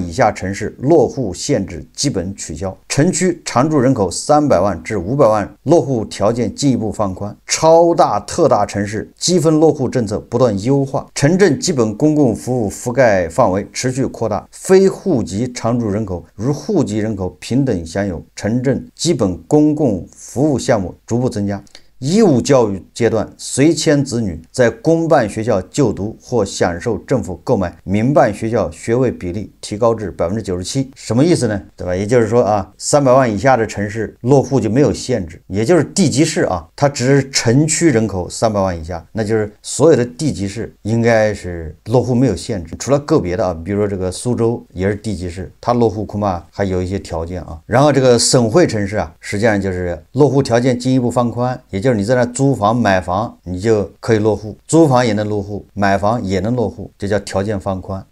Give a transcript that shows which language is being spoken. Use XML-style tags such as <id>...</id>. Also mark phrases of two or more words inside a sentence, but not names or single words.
<zh>以下城市落戶限制基本取消，城區常住人口300萬至500萬落戶條件進一步放寬，超大特大城市積分落戶政策不斷優化，城鎮基本公共服務覆蓋範圍持續擴大，非戶籍常住人口如戶籍人口平等享有城鎮基本公共服務項目逐步增加。義務教育階段，隨遷子女在公辦學校就讀或享受政府購買民辦學校學位比例提高至97%。什麼意思呢？對吧？也就是說300萬以下的城市落戶就沒有限制，也就是地級市它只是城區人口300萬以下，那就是所有的地級市應該是落戶沒有限制，除了個別的比如說這個蘇州也是地級市，它落戶恐怕還有一些條件然後這個省會城市實際上就是落戶條件進一步放寬，也就是你在那租房買房你就可以落戶，租房也能落戶，買房也能落戶，這叫條件放寬。</zh>